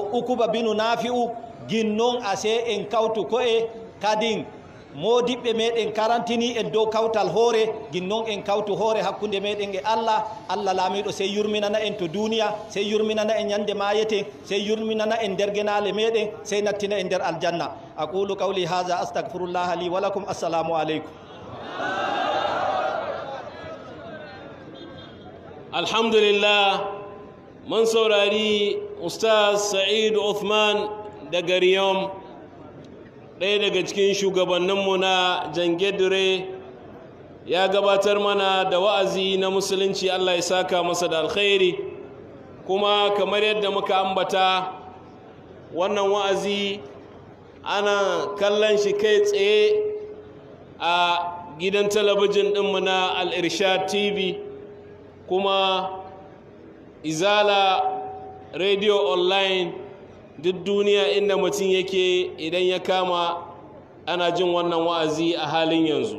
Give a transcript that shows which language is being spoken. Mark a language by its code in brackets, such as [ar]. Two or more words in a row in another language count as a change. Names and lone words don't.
[ff] Ukuba binu Nafi'u ginnon ase en kawtu koye kadin modiɓɓe meɗen karantini en dow kawtal hoore ginnon en kawtu hoore hakkunde meɗen e Allah laamiɗo sey yurminana en to duniya sey yurminana en ñande mayete sey yurminana en nder genale meɗen sey nattina en nder aljanna [ar] أقول قولي هذا أستغفر الله لي ولكم السلام عليكم. [ha] Alhamdulillah mun saurari Ustaz Sa'id Uthman daga Riyom, ɗaya daga cikin shugabanninmu na Jangedure, ya gabatar mana da wa'azi na musulunci. Allah ya saka masa da alkhairi. Kuma kamar yadda muka ambata, wannan wa'azi ana kallon shi kai tsaye a gidan talabijin ɗinmu na Al-Irshad TV, kuma Izala Radio Online duk duniya inda mutum yake idan ya kama ana jin wannan wa'azi a halin yanzu.